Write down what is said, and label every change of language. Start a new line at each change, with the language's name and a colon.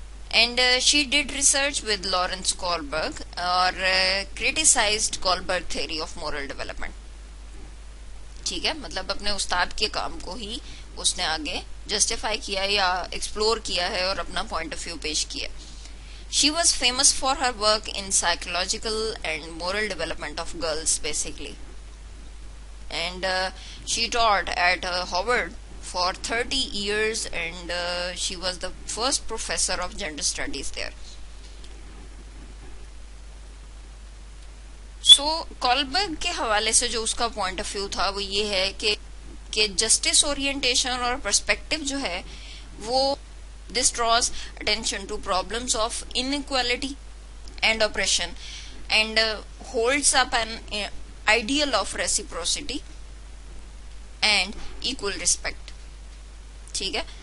English: and she did research with Lawrence Kohlberg اور criticised Kohlberg theory of moral development,
Urdu: ٹھیک ہے, مطلب اپنے استاد کے کام کو ہی اس نے آگے جسٹیفائی کیا یا ایکسپلور کیا ہے اور اپنا پوائنٹ آف ویو پیش کیا.
English: She was famous for her work in psychological and moral development of girls basically. And she taught at Harvard for 30 years and she was the first professor of gender studies there. So
Urdu: Kohlberg کے حوالے سے جو اس کا point of view تھا وہ یہ ہے کہ جسٹس اورینٹیشن اور پرسپیکٹو جو ہے وہ
English: this draws attention to problems of inequality and oppression and holds up an ideal of reciprocity and equal respect,
Urdu: ٹھیک ہے.